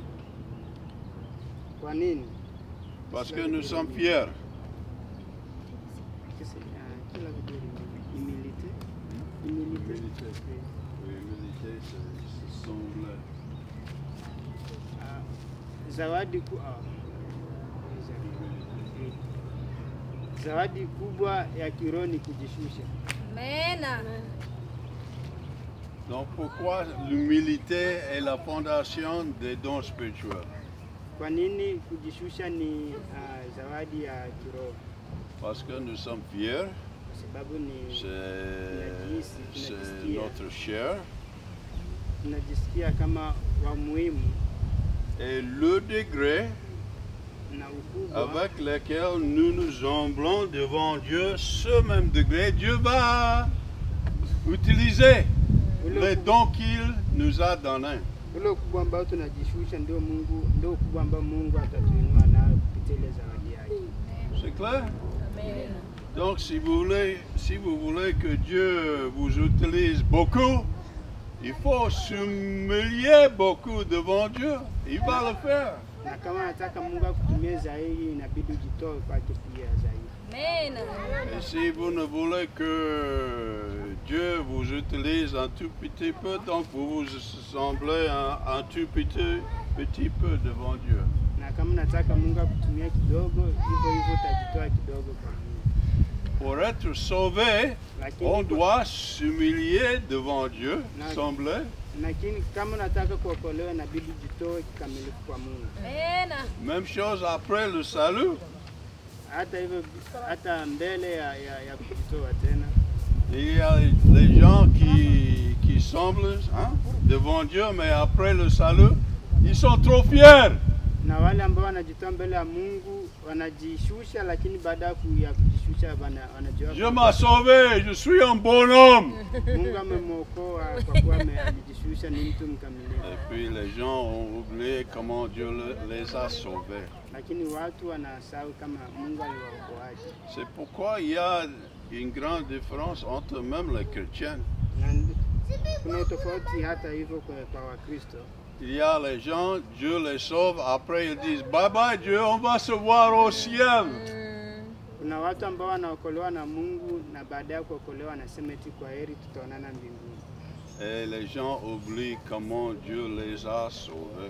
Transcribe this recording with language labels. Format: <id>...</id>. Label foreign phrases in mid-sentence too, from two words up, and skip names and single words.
<sw>Kwa nini?</sw> <fr>Parce que nous sommes fiers. Humilité. Humilité. Oui, humilité, c'est semble.</fr> <sw>Zawadi kubwa ya kiroho ni kujishusha. Amen.</sw> <fr>Donc pourquoi l'humilité est la fondation des dons spirituels?</fr> <sw>Kwa nini kujishusha ni zawadi ya kiroho?</sw> <fr>Parce que nous sommes fiers.</fr> <sw>Sababu ni</sw> <fr>c'est notre chair.</fr> <sw>Tunajisikia kama wa muhimu.</sw> <fr>Et le degré</fr> <sw>na ukubwa</sw> <fr>avec lesquels nous nous humblons devant Dieu, ce même degré, Dieu va utiliser les dons qu'il nous a donnés.</fr> <sw>ule ukubwa ambao tunajishusha ndio ukubwa ambao Mungu atatuinua nayo kupitia ile zawadi yake.</sw> <fr>C'est clair? Amen. Donc si vous voulez que Dieu vous utilise beaucoup, il faut s'humilier beaucoup devant Dieu. Il va le faire.</fr> <sw>Na kama nataka Mungu akutumie zaidi, inabidi ujitoe kwake pia zaidi. Amen.</sw> <fr>Et si vous ne voulez que Dieu vous utilise un tout petit peu, donc vous vous semblez un tout petit peu devant Dieu.</fr> <sw>Na kama nataka Mungu akutumie kidogo, hivyo utajitoa kidogo kwa Mungu.</sw> <fr>Pour être sauvé, on doit s'humilier devant Dieu, sembler.</fr> <sw>Lakini kama nataka kuokolewa, inabidi ujitoe kikamilifu kwa Mungu. Amen.</sw> <fr>Même chose après le salut.</fr> <sw>Hata hivyo, hata mbele ya kujitoa tena.</sw> <fr>Il y a les gens qui semblent devant Dieu, mais après le salut, ils sont trop fiers.</fr> <sw>Na wale ambao wanajitoa mbele ya Mungu wanajishusha, lakini baada ya kujishusha wanajua</sw> <fr>Dieu m'a sauvé, je suis un bon homme.</fr> <sw>Mungu amemwokoa kwa kuwa amejishusha, ni mtu mkamilifu.</sw> <fr>Et puis les gens ont oublié comment Dieu les a sauvés.</fr> <sw>Lakini watu wanasahau kama Mungu aliwaokoaje.</sw> <fr>C'est pourquoi il y a une grande différence entre même les chrétiens.</fr> <sw>Kuna tofauti hata hivyo kwa Wakristo.</sw> <fr>Il y a les gens, Dieu les sauve, après ils disent</fr> <en>bye bye</en> <fr>Dieu, on va se voir au ciel.</fr> <sw>Kuna watu ambao wanaokolewa na Mungu na baada ya kuokolewa wanasema eti kwa heri tutaonana mbinguni.</sw> <fr>Et les gens oublient comment Dieu les a sauvés.</fr>